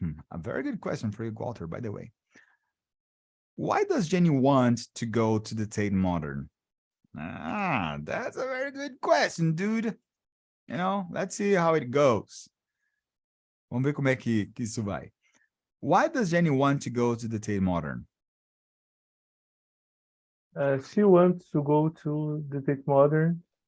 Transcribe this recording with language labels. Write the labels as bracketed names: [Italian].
[English] A very good question for you, Walter, by the way. Why does Jenny want to go to the Tate Modern? That's a very good question, dude. You know, let's see how it goes. [Portuguese] Vamos ver como é que isso vai. [English] Why does Jenny want to go to the Tate Modern? She wants to go to the Tate Modern